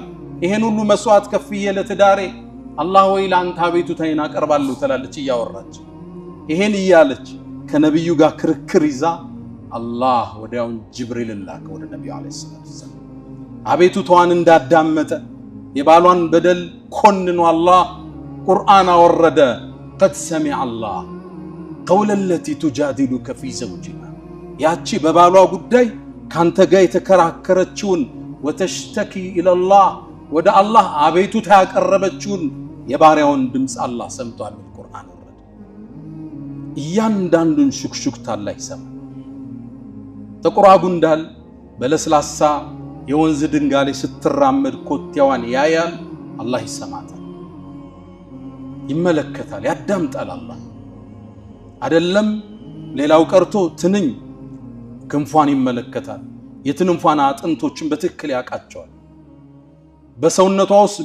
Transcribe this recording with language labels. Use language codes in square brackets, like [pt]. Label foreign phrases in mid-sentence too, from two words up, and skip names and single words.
[am] ይሄን ሁሉ መስዋዕት ከፍዬ ለትዳሬ አላህ ወይ ላንተ አቤቱታዬን አቀርባለሁ ትላለች እያወራች። ይሄን እያለች ከነብዩ ጋር ክርክር ይዛ አላህ ወዲያውን ጅብሪል ላከ ወደ ነብዩ [ar] عليه الصلاة والسلام። [am] አቤቱታዋን እንዳዳመጠ የባሏን በደል ኮንኖ አላህ ቁርአን አወረደ። [ar] قد سمع الله قول التي تجادلك في زوجها [am] ያቺ በባሏ ጉዳይ ካንተ ጋር የተከራከረችውን [ar] وتشتكي الى الله [am] ወደ አላህ አቤቱታ ያቀረበችውን የባሪያውን ድምጽ አላህ ሰምቷል። ቁርአን ወረደ። እያንዳንዱን ሹክሹክታ አላህ ይሰማል። ጥቁር ጉንዳል በለስላሳ የወንዝ ድንጋይ ስትራመድ ኮቴዋን ያያል። አላህ ይሰማታል፣ ይመለከታል፣ ያዳምጣል። አላህ አይደለም ሌላው ቀርቶ ትንኝ ክንፏን ይመለከታል። የትንንፏን አጥንቶችን በትክክል ያቃቸዋል። በሰውነቷ ውስጥ